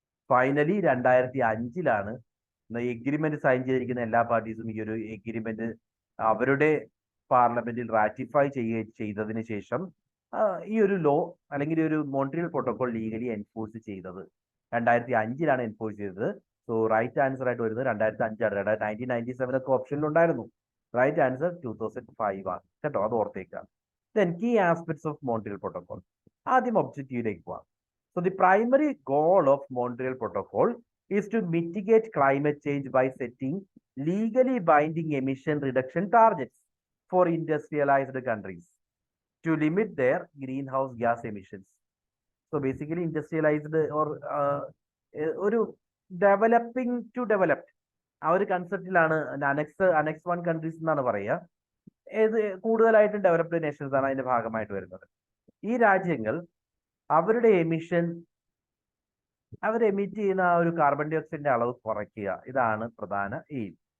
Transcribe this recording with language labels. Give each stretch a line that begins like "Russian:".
Malayalam: Finally 2005 agreement sign ചെയ്തിരിക്കുന്ന എല്ലാ പാർട്ടീസും ഈ ഒരു എഗ്രിമെന്റ് അവരുടെ പാർലമെന്റിൽ റാറ്റിഫൈ ചെയ്തതിന് ശേഷം ഈ ഒരു ലോ അല്ലെങ്കിൽ ഒരു മോൺട്രിയൽ പ്രോട്ടോകോൾ ലീഗലി എൻഫോഴ്സ് ചെയ്തത് 2005 എൻഫോഴ്സ് ചെയ്തത്. സോ റൈറ്റ് ആൻസർ ആയിട്ട് വരുന്നത് 2005 ആണ്. 1997 ഓപ്ഷനിൽ ഉണ്ടായിരുന്നു. റൈറ്റ് ആൻസർ 2005 ആണ് കേട്ടോ, അത് ഓർത്തേക്കാം.
English: Then key aspects of Montreal protocol.
Malayalam: ആദ്യം ഒബ്ജക്റ്റീവിലേക്ക് പോവാം.
English: So the primary goal of Montreal protocol is to mitigate climate change by setting legally binding emission reduction targets for industrialized countries to limit their greenhouse gas emissions. So basically industrialized or
Malayalam: ഒരു
English: developing to developed
Malayalam: ആ ഒരു കൺസെപ്റ്റിലാണ് annexe 1 countries എന്നാണ് പറയുക. ഏത് കൂടുതലായിട്ടും developed Nations ആണ് അതിന്റെ ഭാഗമായിട്ട് വരുന്നത്. ഈ രാജ്യങ്ങൾ അവരുടെ എമിഷൻ, അവർ എമിറ്റ് ചെയ്യുന്ന ആ ഒരു കാർബൺ ഡൈ ഓക്സൈഡിന്റെ അളവ് കുറയ്ക്കുക, ഇതാണ് പ്രധാന എയിം.